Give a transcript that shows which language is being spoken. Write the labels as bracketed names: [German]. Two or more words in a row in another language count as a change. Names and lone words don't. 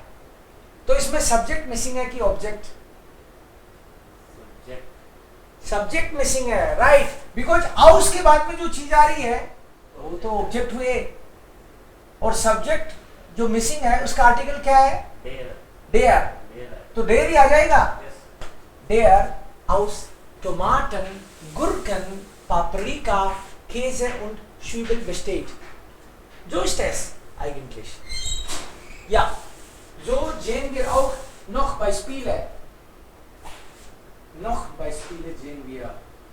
[Hindi] तो इसमें [English] subject missing [Hindi] है कि ऑब्जेक्ट? [English] subject missing [Hindi] है, राइट। बिकॉज आउस के बाद में जो चीज आ रही है वो तो ऑब्जेक्ट हुए, और सब्जेक्ट जो मिसिंग है उसका आर्टिकल क्या है? डेयर। तो डेयर ही आ जाएगा। [German] der aus Tomaten, Gurken, Paprika, Käse und Zwiebel besteht. So ist es eigentlich. Ja, so sehen wir auch noch Beispiele. Noch Beispiele sehen wir.